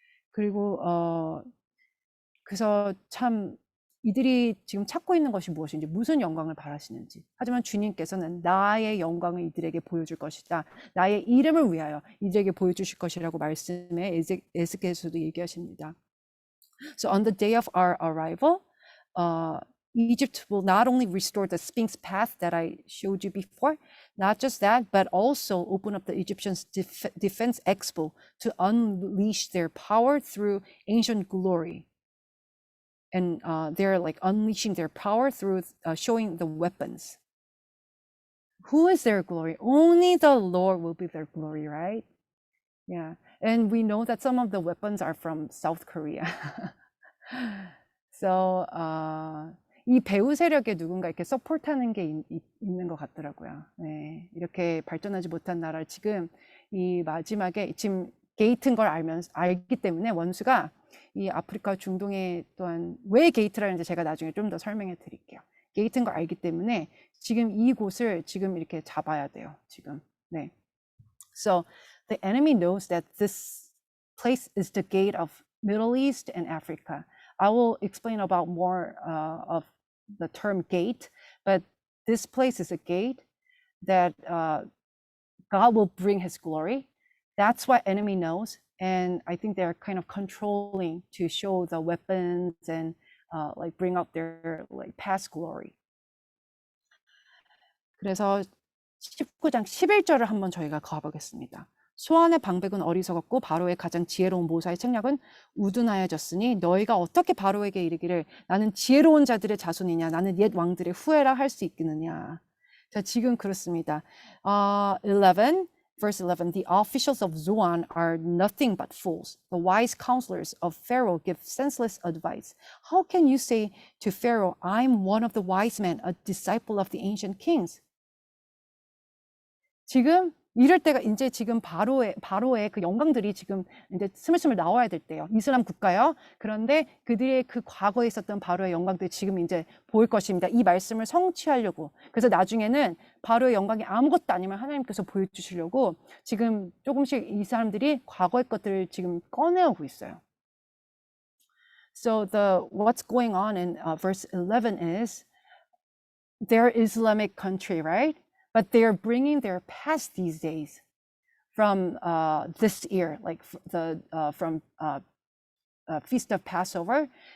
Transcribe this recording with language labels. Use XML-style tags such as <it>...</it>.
<ko>그리고 그래서 참 이들이 지금 찾고 있는 것이 무엇인지, 무슨 영광을 바라시는지. 하지만 주님께서는 나의 영광을 이들에게 보여줄 것이다. 나의 이름을 위하여 이들에게 보여주실 것이라고 말씀에 에스겔에서도 얘기하십니다.</ko> <en>So on the day of our arrival, Egypt will not only restore the Sphinx path that I showed you before, not just that, but also open up the Egyptians' defense expo to unleash their power through ancient glory. And they're like unleashing their power through showing the weapons. Who is their glory? Only the Lord will be their glory, right? Yeah. And we know that some of the weapons are from South Korea. So</en> <ko>이 배후 세력에 누군가 이렇게 서포트하는 게 있는 것 같더라고요. 네, 이렇게 발전하지 못한 나라를 지금 이 마지막에 지금 게이트인 걸 알기 때문에 원수가 이 아프리카 중동에 또한 왜 게이트라는지 제가 나중에 좀 더 설명해 드릴게요. 게이트인 걸 알기 때문에 지금 이곳을 지금 이렇게 잡아야 돼요. 지금. 네.</ko> <en>So the enemy knows that this place is the gate of Middle East and Africa. I will explain about more of the term gate, but this place is a gate that God will bring his glory. That's what enemy knows. And I think they're kind of controlling to show the weapons and like bring up their like past glory.</en> <ko>그래서 19장 11절을 한번 저희가 가보겠습니다. 소환의 방백은 어리석었고 바로의 가장 지혜로운 모사의 책략은 우둔하여졌으니 너희가 어떻게 바로에게 이르기를 나는 지혜로운 자들의 자손이냐 나는 옛 왕들의 후예라 할 수 있겠느냐. 자, 지금 그렇습니다.</ko> <en>11, verse 11, the officials of Zoan are nothing but fools. The wise counselors of Pharaoh give senseless advice. How can you say to Pharaoh, I'm one of the wise men, a disciple of the ancient kings?</en> <ko>지금 이럴 때가 이제 지금 바로의 그 영광들이 지금 이제 스물스물 나와야 될 때요. 이슬람 국가요. 그런데 그들의 그 과거에 있었던 바로의 영광들이 지금 이제 보일 것입니다. 이 말씀을 성취하려고. 그래서 나중에는 바로의 영광이 아무것도 아니면 하나님께서 보여주시려고 지금 조금씩 이 사람들이 과거의 것들을 지금 꺼내오고 있어요.</ko> <en>So what's going on in verse 11 is their Islamic country, right? But they are bringing their past these days from this year, like from Feast of Passover.</en>